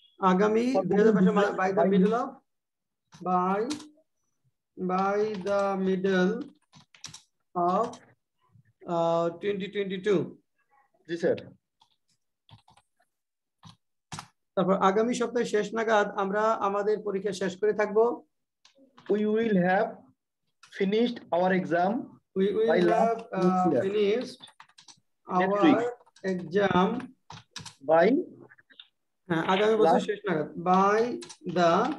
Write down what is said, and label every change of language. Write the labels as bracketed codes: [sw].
[bn] আগামী 2022 [en] by the middle of by the middle of 2022. Yes sir. [bn] তারপর আগামী সপ্তাহে শেষ নাগাদ আমরা আমাদের পরীক্ষা শেষ করে থাকবো। [en] We will have finished our exam. We will have finished our exam by [bn] আগামী বছর শেষ নাগাদ [en] by the